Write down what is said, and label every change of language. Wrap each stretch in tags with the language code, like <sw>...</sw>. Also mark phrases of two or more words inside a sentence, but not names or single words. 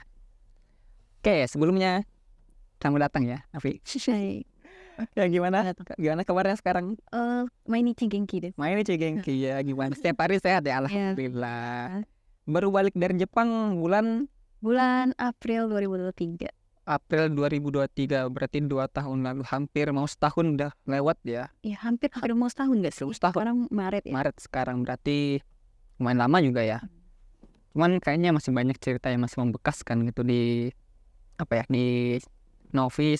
<id>Oke, sebelumnya selamat datang ya, Afi. Hai. Ya gimana? Gimana kabarnya sekarang?</id> <ja>毎日元気です. 毎日元気</ja> <id>ya, gimana? Setiap hari sehat ya, alhamdulillah. Baru balik dari Jepang bulan April 2023. April 2023, berarti 2 tahun lalu, hampir mau setahun udah lewat ya. Ya hampir mau setahun nggak sih? Setahun. Sekarang Maret ya. Maret sekarang, berarti lumayan lama juga ya. Cuman kayaknya masih banyak cerita yang masih membekas kan gitu di di Novi.</id>